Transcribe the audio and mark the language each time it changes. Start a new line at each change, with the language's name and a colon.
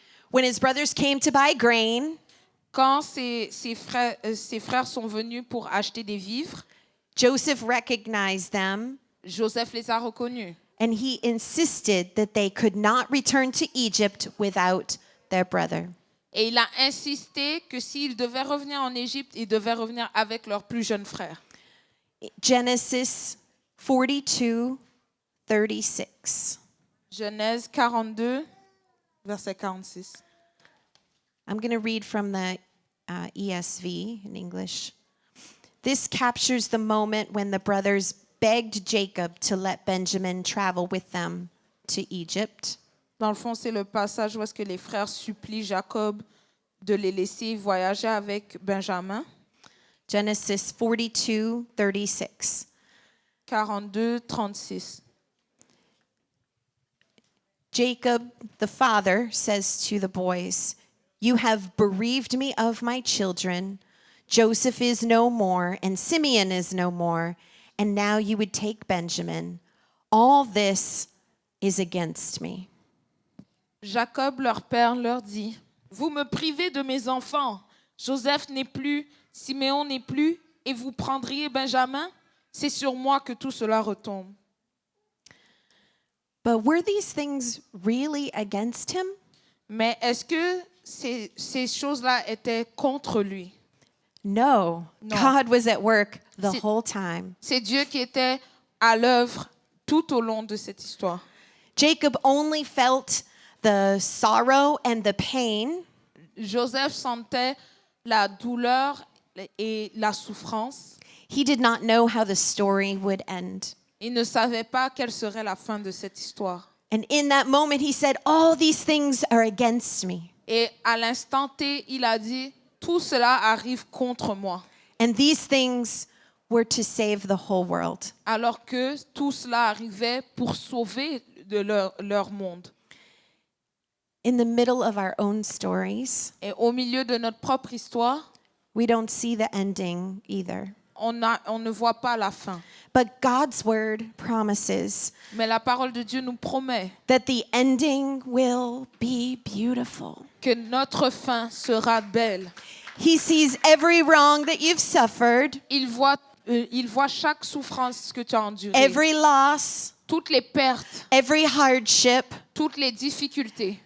English: When his brothers came to buy grain,
French: Quand ses frères sont venus pour acheter des vivres,
English: Joseph recognized them,
French: Joseph les a reconnus.
English: and he insisted that they could not return to Egypt without their brother.
French: Et il a insisté que s'ils devaient revenir en Égypte, ils devaient revenir avec leur plus jeune frère.
English: Genesis 42, 36.
French: Genèse 42, verset 46.
English: I'm going to read from the ESV in English. This captures the moment when the brothers begged Jacob to let Benjamin travel with them to Egypt.
French: Dans le fond, c'est le passage où est-ce que les frères supplient Jacob de les laisser voyager avec Benjamin.
English: Genesis 42, 36.
French: 42, 36.
English: Jacob, the father, says to the boys, "You have bereaved me of my children. Joseph is no more, and Simeon is no more, and now you would take Benjamin. All this is against me."
French: Jacob, leur père, leur dit, « Vous me privez de mes enfants. Joseph n'est plus, Siméon n'est plus, et vous prendriez Benjamin? C'est sur moi que tout cela retombe. »
English: But were these things really against him?
French: Mais est-ce que ces choses-là étaient contre lui?
English: No. No. God was at work the
French: C'est-
English: whole time.
French: C'est Dieu qui était à l'œuvre tout au long de cette histoire.
English: Jacob only felt the sorrow and the pain,
French: Joseph sentait la douleur et la souffrance.
English: he did not know how the story would end.
French: Il ne savait pas quelle serait la fin de cette histoire.
English: And in that moment, he said, "All these things are against me.
French: Et à l'instant T, il a dit, tout cela arrive contre moi.
English: And these things were to save the whole world."
French: Alors que tout cela arrivait pour sauver de leur monde.
English: In the middle of our own stories,
French: Et au milieu de notre propre histoire,
English: we don't see the ending either.
French: on ne voit pas la fin.
English: But God's word promises
French: Mais la parole de Dieu nous promet
English: that the ending will be beautiful.
French: que notre fin sera belle.
English: He sees every wrong that you've suffered,
French: Il voit chaque souffrance que tu as endurée,
English: every loss,
French: toutes les pertes,
English: every hardship,
French: toutes les difficultés,